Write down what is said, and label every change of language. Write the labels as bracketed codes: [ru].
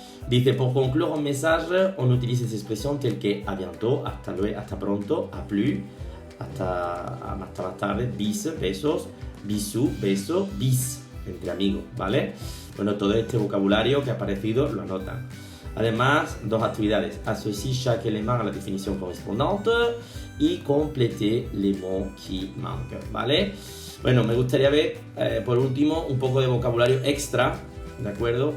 [fr] Dice, pour conclure un message, on utilise ces expressions telles que à bientôt, [es] hasta luego, hasta pronto, [fr] à plus, [es] hasta más tarde, [fr] bis, [es] besos, [fr] bisou, beso, bis, [es] entre amigos, ¿vale? Bueno, todo este vocabulario que ha aparecido lo anotan. Además, dos actividades. [fr] Associe chaque élément à la définition correspondante y compléter les mots qui manquent, [es] ¿vale? Bueno, me gustaría ver, por último, un poco de vocabulario extra, ¿de acuerdo?